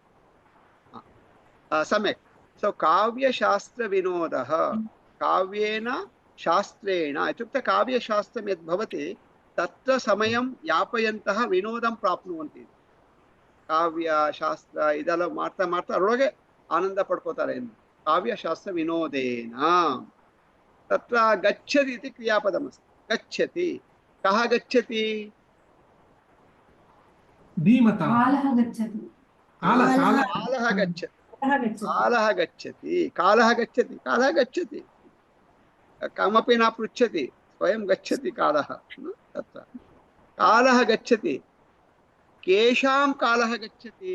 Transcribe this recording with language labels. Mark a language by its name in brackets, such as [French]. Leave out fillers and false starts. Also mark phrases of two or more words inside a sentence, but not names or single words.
[Sanskrit] सम्यक् सो काव्यशास्त्रविनोदः काव्येन शास्त्रेण इत्युक्ते काव्यशास्त्रं यद् भवति तत्र समयं यापयन्तः विनोदं प्राप्नुवन्ति काव्यशास्त्र [Kannada] ಇದೆಲ್ಲ ಮಾಡ್ತಾ ಅದರೊಳಗೆ ಆನಂದ ಪಡ್ಕೋತಾರೆ [Sanskrit] काव्यशास्त्र विनोदेन तत्र गच्छति इति क्रियापदमस्ति गच्छति कः गच्छति कालः गच्छति कमपि न पृच्छति स्वयं गच्छति कालः तत्र कालः गच्छति केषां कालः गच्छति